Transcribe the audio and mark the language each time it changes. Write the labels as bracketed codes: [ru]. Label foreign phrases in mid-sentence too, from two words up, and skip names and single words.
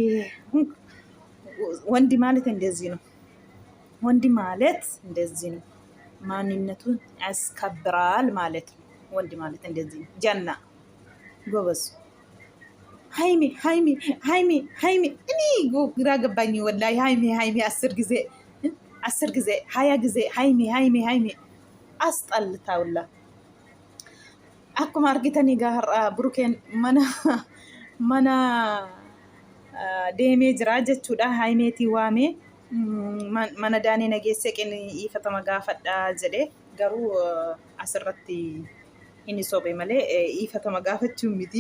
[am] ወንድ ማለት እንደዚህ ነው። ወንድ ማለት እንደዚህ ነው። ማንነቱን ያስከብራል ማለት ነው። ወንድ ማለት እንደዚህ ነው። ጀና ጎበዝ። ሀይሜ ሀይሜ ሀይሜ ሀይሜ። እኔ ግራ ገባኝ ወላሂ። ሀይሜ ሀይሜ 10 ጊዜ 20 ጊዜ ሀይሜ ሀይሜ ሀይሜ አስጠልታውላ። [om] akkuma argitanii gaara Burukeen mana deemee jira jechuudha. Haimeetii waamee mana daanee nageessee dhiifatama gaafadhaa jedhee, garuu asirratti inni sobe malee dhiifatama gaafachuun miti.